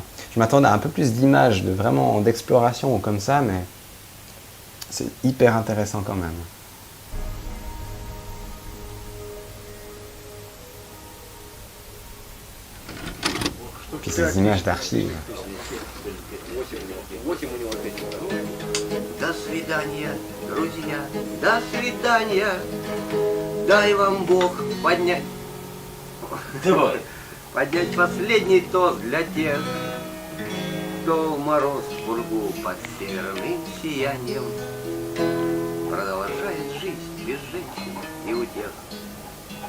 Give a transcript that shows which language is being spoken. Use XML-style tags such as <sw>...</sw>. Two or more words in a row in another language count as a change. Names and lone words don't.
<fr>Je m'attendais à un peu plus d'images, d'exploration ou comme ça, mais c'est hyper intéressant quand même. Puis ces images d'archives.</fr> <ru>До свидания, друзья, до свидания. Дай вам Бог поднять последний тост для тех, кто в мороз в пургу под северным сиянием продолжает жизнь без женщин и утех.</ru>